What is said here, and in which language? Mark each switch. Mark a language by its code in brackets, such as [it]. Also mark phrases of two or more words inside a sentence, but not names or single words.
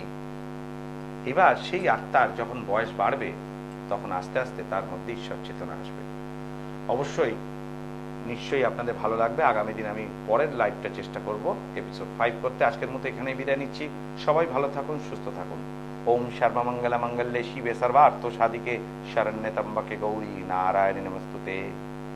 [bn] এবার সেই আত্মার যখন বয়স বাড়বে, তখন আস্তে আস্তে তার মধ্যে ঈশ্বর চেতনা আসবে। অবশ্যই নিশ্চয়ই আপনাদের ভালো লাগবে। আগামী দিন আমি পরের লাইভটা চেষ্টা করব এপিসোড 5 করতে। আজকের মতো এখানেই বিদায় নিচ্ছি। সবাই ভালো থাকুন, সুস্থ থাকুন। [sa] ওম সর্বমঙ্গল মঙ্গলে শিবে সর্বার্থ সাধিকে শরণ্যে ত্র্যম্বকে গৌরী নারায়ণী নমস্তুতে।